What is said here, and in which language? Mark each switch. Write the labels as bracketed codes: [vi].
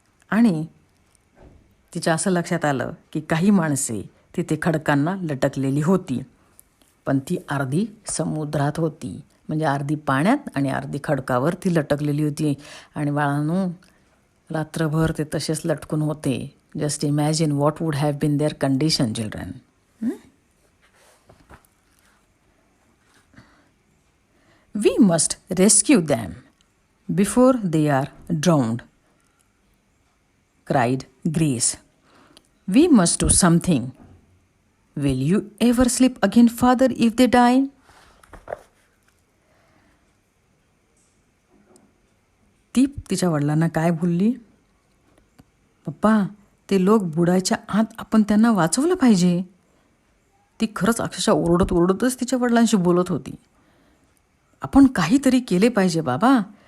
[mr] आणि तिच्या असं लक्षात आलं की काही माणसे तिथे खडकांना लटकलेली होती, पण ती अर्धी समुद्रात होती. म्हणजे अर्धी पाण्यात आणि अर्धी खडकावर ती लटकलेली होती. आणि बाळांनो, रात्रभर ते तसेच लटकून होते. [en] Just imagine what would have been their condition, children. We must rescue them before they are drowned, cried Grace. We must do something. Will you ever sleep again, Father, if they die? [mr] ती तिच्या वडिलांना काय बोलली? पप्पा, ते लोक बुडायच्या आत आपण त्यांना वाचवलं पाहिजे. ती खरंच अक्षरशः ओरडतच तिच्या वडिलांशी बोलत होती. आपण काहीतरी केले पाहिजे बाबा.